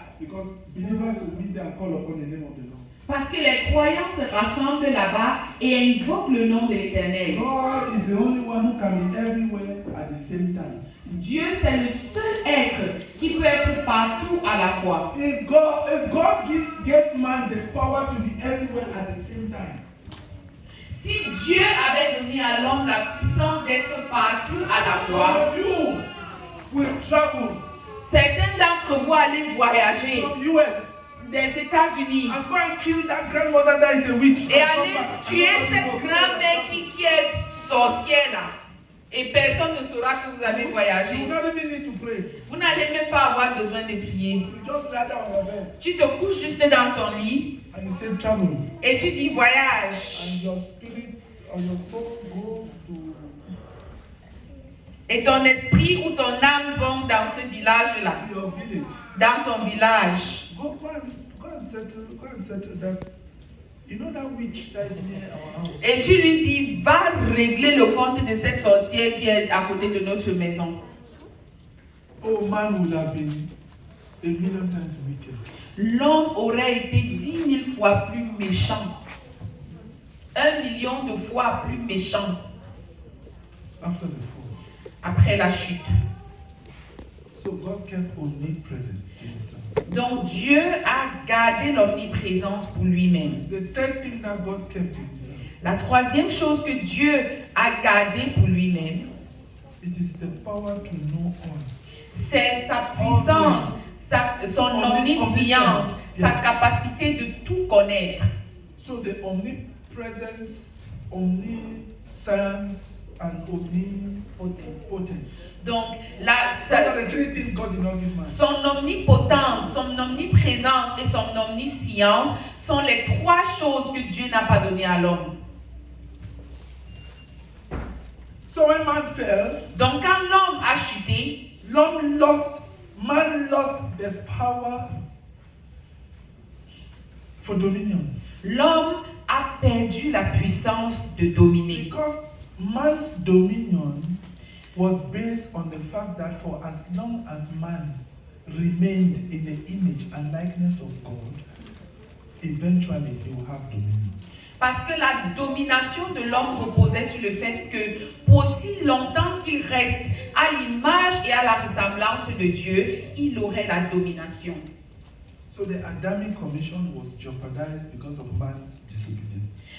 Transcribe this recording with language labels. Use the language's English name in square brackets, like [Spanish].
[English] Because believers will meet there and call upon the name of the Lord. [French] Parce que les croyants se rassemblent là-bas et invoquent le nom de l'Éternel. [English] God is the only one who can be everywhere at the same time. [French] Dieu, c'est le seul être qui peut être partout à la fois. [English] If God gave man the power to be everywhere at the same time, [French] Si Dieu avait donné à l'homme la puissance d'être partout à la [English] some [French] fois, [English] of you will travel [French] certains d'entre vous allaient voyager [English] from US [French] des États-Unis [English] and go and kill that grandmother that is a witch. [French] et [English] and come [French] aller [English] back. [French] tuer cette grand-mère qui est sorcière là. Et personne ne saura que vous avez [English] You [French] voyagé. [English] don't even need to pray. [French] Vous n'allez même pas avoir besoin de prier. [English] You just lie down on your bed [French] Tu te couches juste dans ton lit [English] and you say travel, [French] et tu dis voyage. [English] and your spirit or your soul goes to [French] Et ton esprit ou ton âme vont dans ce village-là, [English] your village. [French] dans ton village. [English] Go and settle that. You know that witch that is near our house. [French] Et tu lui dis, va régler le compte de cette sorcière qui est à côté de notre maison. [English] Oh, man would have been a million times wicked. [French] L'homme aurait été 10 000 fois plus méchant. 1 million de fois plus méchant [English] After the fall. [French] après la chute. [English] So God kept omnipresence to himself. [French] Donc Dieu a gardé l'omniprésence pour lui-même. [English] The third thing that God kept to himself, [French] La troisième chose que Dieu a gardée pour lui-même, [English] it is the power to know all. [French] c'est sa puissance, son omniscience, sa capacité de tout connaître. [English] So the omnipresence, omniscience, and omnipotent. [French] Donc, [English] Those are the three things God did not give man. [French] son omnipotence, son omniprésence et son omniscience sont les trois choses que Dieu n'a pas données à l'homme. [English] So when man fell, [French] Donc, quand l'homme a chuté, [English] man lost the power for dominion. [French] l'homme a perdu la puissance de dominer. [English] Because man's dominion was based on the fact that for as long as man remained in the image and likeness of God, eventually he will have dominion. [French] Parce que la domination de l'homme reposait sur le fait que pour aussi longtemps qu'il reste à l'image et à la ressemblance de Dieu, il aurait la domination. [English] So the Adamic commission was jeopardized because of man's disobedience.